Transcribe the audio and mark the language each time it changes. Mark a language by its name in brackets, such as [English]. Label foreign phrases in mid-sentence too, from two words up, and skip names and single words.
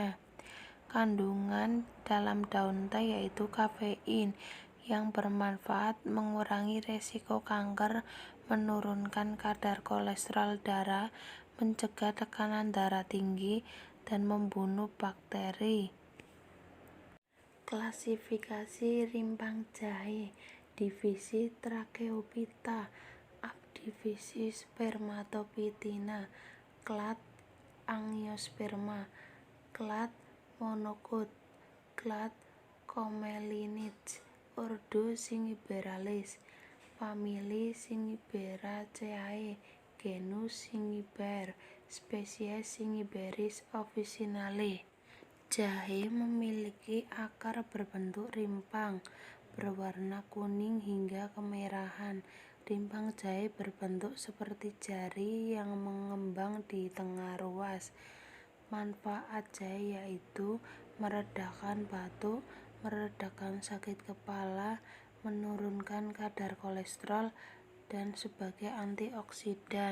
[Indonesian] Kandungan dalam daun teh yaitu kafein yang bermanfaat mengurangi resiko kanker, menurunkan kadar kolesterol darah, mencegah tekanan darah tinggi, dan membunuh bakteri. Klasifikasi rimpang jahe, divisi Tracheophyta, subdivisi Spermatophytina, klat Angiosperma, klat Monocot, klat Commellinix, ordo Zingiberalis, famili Zingiberaceae, genus Zingiber, spesies Zingiberis officinale. Jahe memiliki akar berbentuk rimpang, berwarna kuning hingga kemerahan. Rimpang jahe berbentuk seperti jari yang mengembang di tengah ruas. Manfaat jahe yaitu meredakan batuk, meredakan sakit kepala, menurunkan kadar kolesterol, dan sebagai antioksidan.